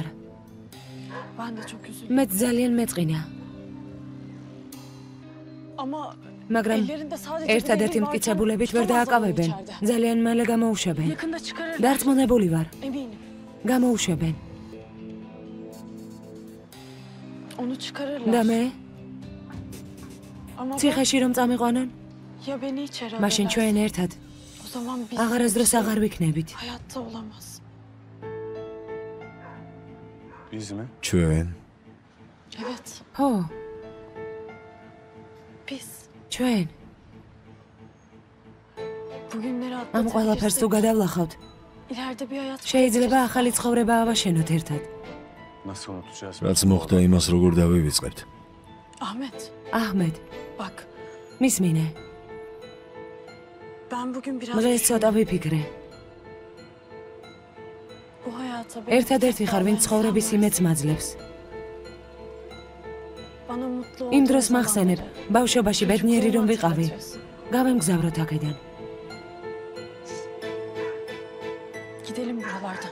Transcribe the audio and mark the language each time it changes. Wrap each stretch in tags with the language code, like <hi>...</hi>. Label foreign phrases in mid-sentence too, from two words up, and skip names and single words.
<tr>Ben de çok üzüldüm.</tr> <ka>მე ძალიან მეწყინა.</ka> <tr>Ama</tr> <ka>მაგრამ</ka> <tr>ellerinde sadece</tr> <ka>ერთადერთი მტკიცებულებით ვერ დააკავებენ. ძალიან მალე გამოუშვებენ.</ka> <tr>Yakında çıkarırlar.</tr> <ka>დარწმუნებული ვარ.</ka> <tr>Eminim.</tr> <ka>გამოუშვებენ.</ka> <tr>Onu çıkarırlar.</tr> <ka>და მე</ka> <tr>Ama</tr> <ka>ციხეში რომ წამიყვანან,</ka> <tr>ya beni içeri</tr> <ka>მაშინ</ka> <tr>alırlar.</tr> <ka>ჩვენ ერთად</ka> <tr>O zaman biz</tr> <ka>აღარასდროს აღარ ვიქნებით.</ka> <tr>hayatta olamaz. Biz mi?</tr> <ka>ჩვენ</ka> <tr>Evet.</tr> <ka>ხო,</ka> <tr>Biz</tr> <ka>ჩვენ</ka> <tr>bugünleri</tr> <ka>ამ ყველაფერს თუ</ka> <tr>atlatabilirsek</tr> <ka>გადავლახავთ,</ka> <tr>ileride bir hayat</tr> <ka>შეიძლება ახალი ცხოვრება ავაშენოთ ერთად.</ka> <tr>Nasıl unutacağız?</tr> <ka>რაც მოხდა იმას როგორ დავივიწყებთ.</ka> <tr>Ahmet,</tr> <ka>აჰმედ,</ka> <tr>bak</tr> <ka>მისმინე.</ka> <tr>ben bugün biraz</tr> <ka>დღეს ცოტა ვიფიქრე.</ka> <tr>bu hayata</tr> <ka>ერთადერთი ხარ, ვინც ცხოვრების იმედს მაძლევს.</ka> <tr>bana mutlu</tr> <ka>იმ</ka> <tr>olduğum</tr> <ka>დროს მახსენებ,</ka> <tr>zamanları,</tr> <ka>ბავშვობაში ბედნიერი რომ</ka> <tr>çocukluğumu</tr> <ka>ვიყავი.</ka> <tr>hatırlatıyorsun.</tr> <ka>გავემგზავროთ აქედან.</ka> <tr>Gidelim buralardan.</tr>